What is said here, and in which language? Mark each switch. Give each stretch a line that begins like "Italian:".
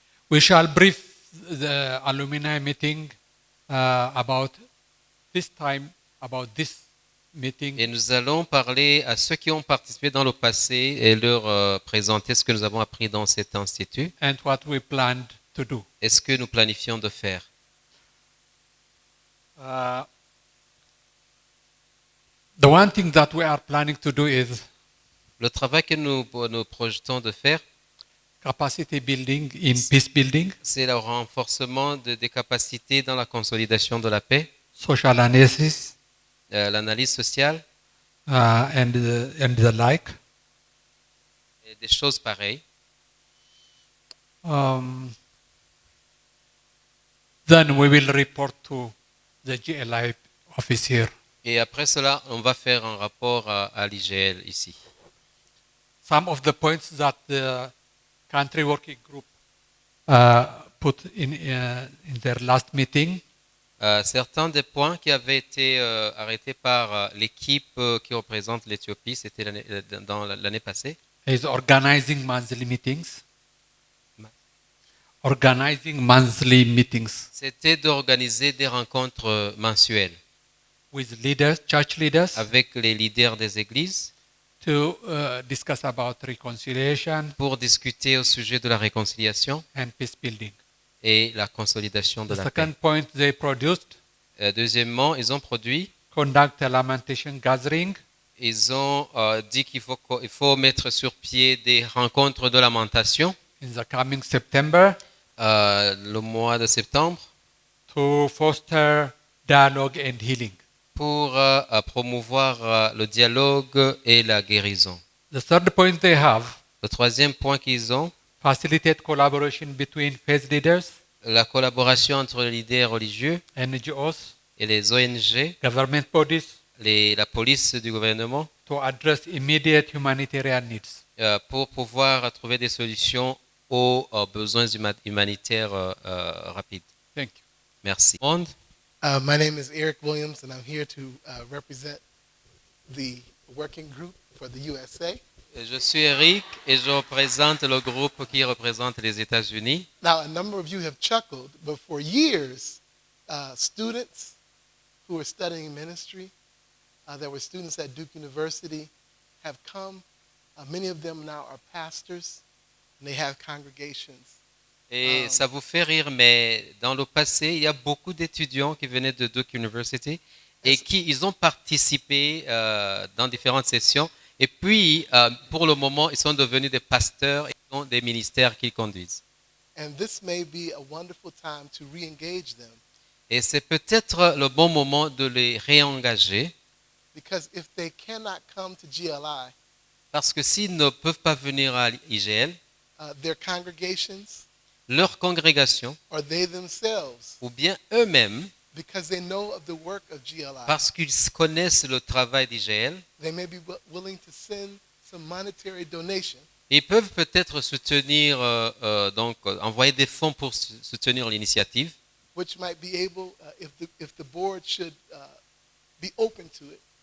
English: We shall brief the alumni meeting about this time, about this meeting.
French: Et nous allons parler à ceux qui ont participé dans le passé et leur présenter ce que nous avons appris dans cet institut.
English: And what we planned to do.
French: Et ce que nous planifions de faire.
English: The one thing that we are planning to do is
French: le travail que nous projetons de faire,
English: capacity building in peace building,
French: c'est le renforcement des capacités dans la consolidation de la paix,
English: social analysis,
French: l'analyse sociale,
English: and the like.
French: Et des choses pareilles.
English: Then we will report to the GLI office here.
French: Et après cela, on va faire un rapport à l'IGL ici.
English: Some of the points that the country working group put in their last meeting.
French: Certains des points qui avaient été arrêtés par l'équipe qui représente l'Éthiopie, c'était dans l'année passée.
English: Is organizing monthly meetings. Organizing monthly meetings.
French: C'était d'organiser des rencontres mensuelles.
English: With leaders, church leaders.
French: Avec les leaders des églises.
English: To discuss about reconciliation.
French: Pour discuter au sujet de la réconciliation.
English: And peace building.
French: Et la consolidation de la paix.
English: Second point they produced.
French: Deuxièmement, ils ont produit.
English: Conduct a lamentation gathering.
French: Ils ont dit qu'il faut mettre sur pied des rencontres de lamentation.
English: In the coming September.
French: Le mois de septembre.
English: To foster dialogue and healing.
French: Pour promouvoir le dialogue et la guérison.
English: The third point they have.
French: Le troisième point qu'ils ont.
English: Facilitate collaboration between faith leaders.
French: La collaboration entre les leaders religieux.
English: NGOs.
French: Et les ONG.
English: Government bodies.
French: La police du gouvernement.
English: To address immediate humanitarian needs.
French: Pour pouvoir trouver des solutions aux besoins humanitaires rapides.
English: Thank you.
French: Merci.
English: My name is Eric Williams, and I'm here to represent the working group for the USA.
French: Je suis Eric et je représente le groupe qui représente les États-Unis.
English: Now, a number of you have chuckled, but for years, students who are studying ministry, there were students at Duke University, have come. Many of them now are pastors, and they have congregations.
French: Et ça vous fait rire, mais dans le passé, il y a beaucoup d'étudiants qui venaient de Duke University et ils ont participé dans différentes sessions. Et puis, pour le moment, ils sont devenus des pasteurs et ont des ministères qu'ils conduisent.
English: And this may be a wonderful time to re-engage them.
French: Et c'est peut-être le bon moment de les réengager.
English: Because if they cannot come to GLI,
French: parce que s'ils ne peuvent pas venir à IGL,
English: their congregations,
French: leur congrégation,
English: or they themselves,
French: ou bien eux-mêmes,
English: because they know of the work of GLI,
French: parce qu'ils connaissent le travail d'IGL,
English: they may be willing to send some monetary donation.
French: Ils peuvent peut-être soutenir, donc envoyer des fonds pour soutenir l'initiative.
English: Which might be able, if the board should be open to it.